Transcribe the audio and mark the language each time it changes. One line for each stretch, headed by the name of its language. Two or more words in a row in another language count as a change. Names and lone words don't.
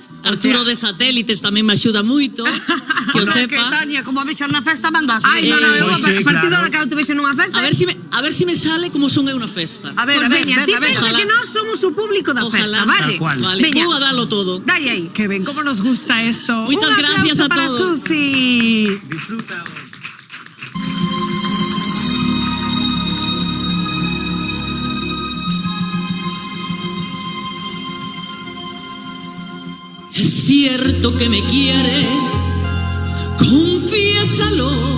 Galician: Arturo de Satélites tamén me axuda moito, que o Que sepa. Tania, como a vexas na festa, mandas. Ai, non, eu a partir da hora que eu te vexo nunha festa.
Spanish: A ver si me sale como son
Galician: eu na festa.
Spanish: A ver,
Galician: Pues veña, ti pensa
Spanish: Ojalá.
Galician: que nós somos o público da festa, vale? Vale, Veña, vou a dalo todo. dai aí. Que ven como nos gusta esto.
Spanish: Muchas Un gracias aplauso a para todos. Susi. Disfruta. Es cierto que me quieres, confiésalo.